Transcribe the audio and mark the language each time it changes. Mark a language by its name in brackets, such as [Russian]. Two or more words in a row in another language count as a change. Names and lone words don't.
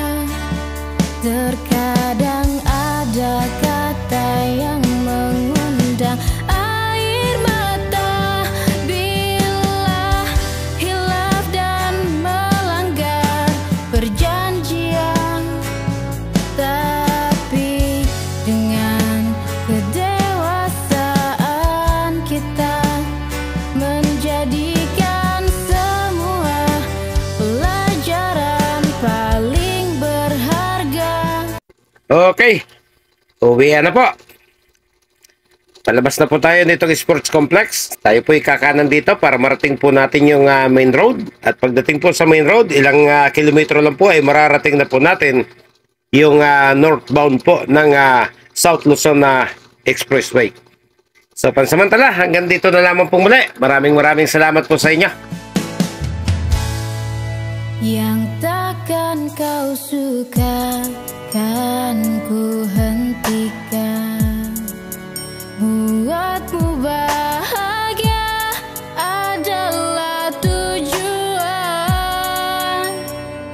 [Malay] Terkadang ada kata yang mengundang air mata bila hilaf dan melanggar perjanjian, tapi dengan kedewasaan kita menjadikan semua pelajaran paling berharga. [Filipino] Okay, uwian na po. Palabas na po tayo nitong sports complex. Tayo po ikakanan dito para marating po natin yung main road. At pagdating po sa main road, ilang kilometro lang po ay mararating na po natin yung northbound po ng South Luzon Expressway. So pansamantala, hanggang dito na lamang po muli. Maraming salamat po sa inyo. [Malay] Yang takkan kau suka kan ku hentikan, buatmu bahagia adalah tujuan.